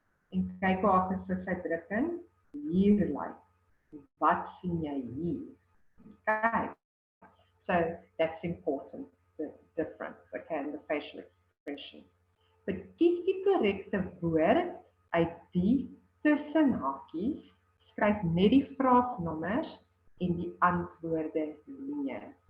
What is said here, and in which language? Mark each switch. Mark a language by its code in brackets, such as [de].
[af] En kyk hoe haar gesigsuitdrukking hier lyk, wat sien jy hier? [en] Okay, so that's important, the difference, okay, in the facial expression. [af] But kies die korrekte woord uit die tussenhakies, skryf net die vraagnommers en die antwoorde neer.